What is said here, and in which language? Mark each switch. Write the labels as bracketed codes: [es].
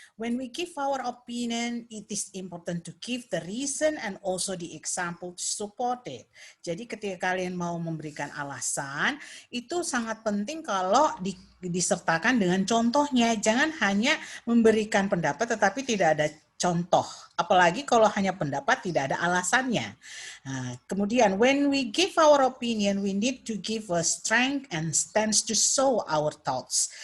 [en] When we give our opinion, it is important to give the reason and also the example to support it. [id] Jadi ketika kalian mau memberikan alasan, itu sangat penting kalau disertakan dengan contohnya. Jangan hanya memberikan pendapat tetapi tidak ada contoh. Apalagi kalau hanya pendapat tidak ada alasannya. Nah, kemudian [en] when we give our opinion, we need to give a strength and stance to show our thoughts.